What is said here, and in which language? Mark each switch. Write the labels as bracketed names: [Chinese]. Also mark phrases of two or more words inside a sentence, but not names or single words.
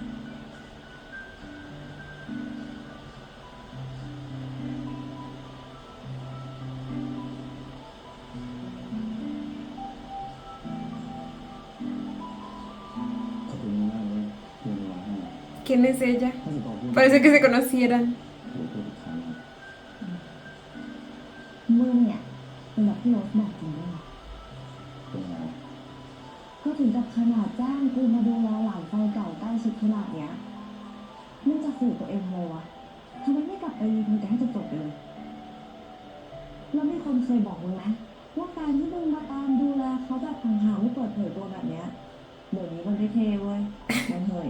[Thai] ขอบคุณมากเลยเรียนเวลาให้ [Spanish] ¿Quién es ella? [Thai] ถ้าจะบอกเพื่อน [Spanish] Parece que se conocieran. [Thai] เดี๋ยวพูดอีกครั้งนะ มึงเนี่ยเป็นแบบที่โรสบอกจริงด้วยนะ เป็นไง ก็ถึงกับขนาดจ้างกูมาดูแลหลานไฟเก่าใกล้ชิดขนาดเนี้ยมึงจะฝืนตัวเองทำไมวะทำไมไม่กลับไปรีวิวแต่ให้จบๆไปเลยแล้วมีคนเคยบอกมึงไหมว่าการที่มึงมาตามดูแลเขาแบบห่างๆไม่เปิดเผยตัวแบบเนี้ยเดี๋ยวนี้มันไม่เท่เว้ยมันเฮ้ย